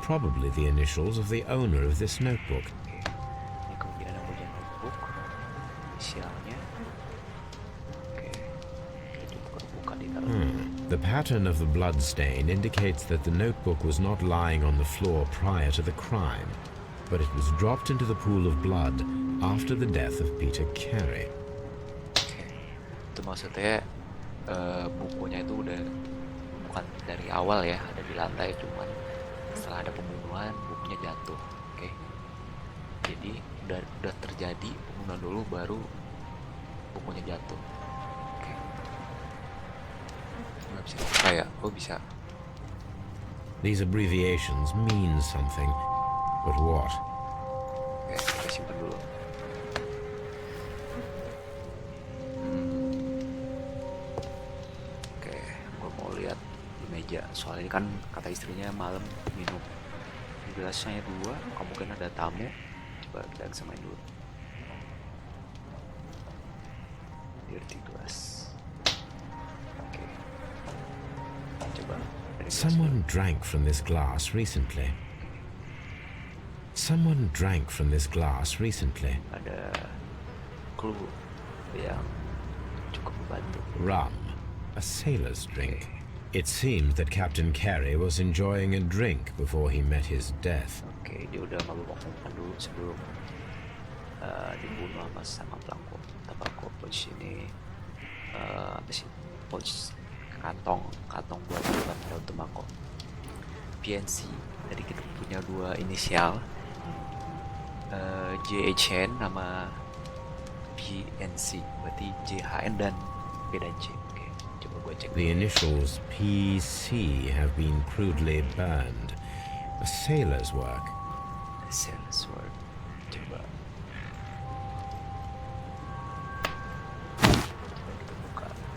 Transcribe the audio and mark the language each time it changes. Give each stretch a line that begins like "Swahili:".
English: probably the initials of the owner of this notebook.
Indonesian: Oke, ini kemungkinan yang punya notebook, inisialnya. Oke, kita buka di dalam.
English: The pattern of the blood stain indicates that the notebook was not lying on the floor prior to the crime, but it was dropped into the pool of blood after the death of Peter Carey.
Indonesian: Oke, itu maksudnya bukunya itu udah bukan dari awal ya, ada di lantai, cuman Setelah ada pembunuhan, bukunya jatuh. Oke. Jadi udah terjadi pembunuhan dulu, baru bukunya jatuh. Oke. Nggak bisa buka ya? Oh bisa.
English: These abbreviations mean something, but what?
Indonesian: Oke, kita simpan dulu. Oke, gue mau lihat di meja. Soalnya kan kata istrinya malam minum. Gelasnya 2, kemungkinan ada tamu. Coba kita examine dulu.
English: Dirty glass.
Indonesian: Oke. Coba dari gelas
English: Someone drank from this glass recently. Someone drank from this glass recently.
Indonesian: ada clue yang cukup membantu.
English: Rum, a sailor's drink. It seemed that Captain Carey was enjoying a drink before he met his death.
Indonesian: Oke, dia udah mabuk-mabukan dulu sebelum dibunuh sama pelangkuk tabako. Pouch ini apa sih? Pouch kantong buat daun tembakau. PNC. Jadi kita punya 2 inisial, JHN nama PNC, berarti JHN dan P dan C. Oke, coba gue cek.
English: The initials PC have been crudely burned. A sailor's work. Sales word.
Indonesian: Coba kita buka.